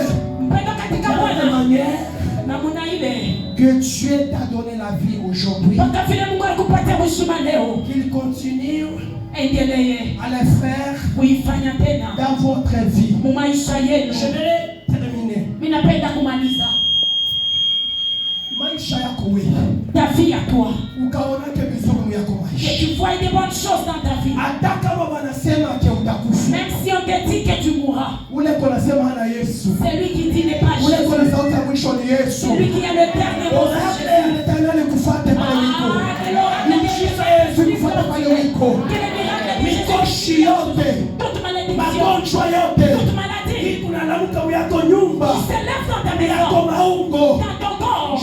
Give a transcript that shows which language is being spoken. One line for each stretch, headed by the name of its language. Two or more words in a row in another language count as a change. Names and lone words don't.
French: De la manière que Dieu t'a donné la vie aujourd'hui, qu'il continue à le faire dans votre vie. Je vais terminer.
Swahili: Maisha yako wewe,
French: ta vie à toi,
Swahili: ukaona ke vizuri yako
French: que
Swahili: maisha,
French: tu vois des bonnes choses dans ta vie.
Swahili: hata kama wanasema ke utakufa,
French: Même si on te dit que tu mourras, Celui qui dit n'est pas Jésus. Celui qui a le dernier mot. Toute malédiction, toute maladie, qui s'élève dans ta maison, dans ton corps.